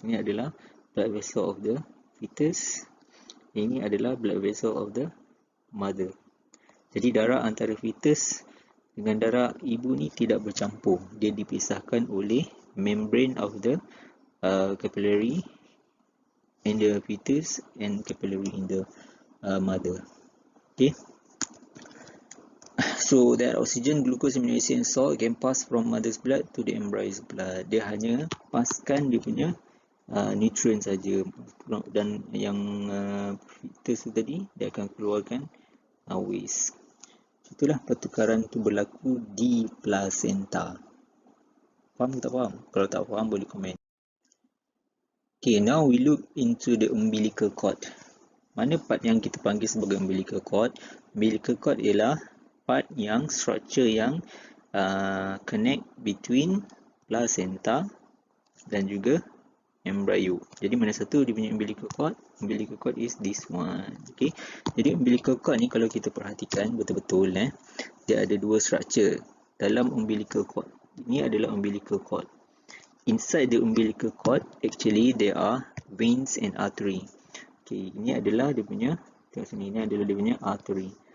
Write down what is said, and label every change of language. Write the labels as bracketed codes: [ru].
[ms] Ini adalah [en] blood vessel of the fetus. Ini adalah blood vessel of the mother. [ms] Jadi darah antara fetus dengan darah ibu ni tidak bercampur. Dia dipisahkan oleh [en] membrane of the capillary in the fetus and capillary in the mother. Okay. So that oxygen, glucose, amino acid and salt can pass from mother's blood to the embryo's blood. [ms] Dia hanya paskan dia punya nutrient saja, dan yang fetus tu tadi dia akan keluarkan waste. Itulah pertukaran tu berlaku di placenta. Faham ke tak faham? Kalau tak faham boleh komen. [en] Okay, now we look into the umbilical cord. [ms] Mana part yang kita panggil sebagai umbilical cord? [en] Umbilical cord [ms] ialah [en] part yang structure yang connect between placenta [ms] dan juga [en] embryo. [ms] Jadi mana satu dia punya umbilical cord? [en] Umbilical cord is this one. [ms] Okay. Jadi umbilical cord ni kalau kita perhatikan betul-betul dia ada dua structure dalam umbilical cord. Ini adalah umbilical cord. [en] Inside the umbilical cord actually there are veins and artery. [ms] Okay, ini adalah dia punya, tengok sini, ini adalah dia punya artery.